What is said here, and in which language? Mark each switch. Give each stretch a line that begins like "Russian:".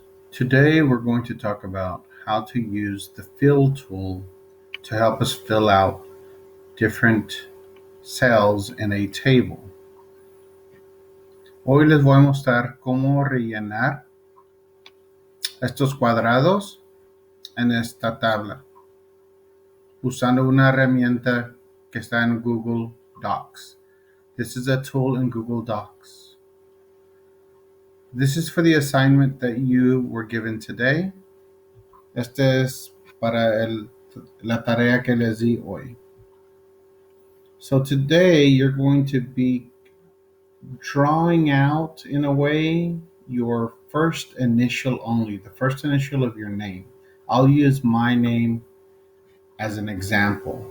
English: Today we're going to talk about how to use the fill tool to help us fill out different cells in a table.
Spanish: Hoy les voy a mostrar cómo rellenar estos cuadrados en esta tabla usando una herramienta que está en Google Docs.
English: This is a tool in Google Docs. This is for the assignment that you were given today.
Spanish: Este es para la tarea que les di hoy.
English: So today you're going to be drawing out, in a way, your first initial only, the first initial of your name. I'll use my name as an example.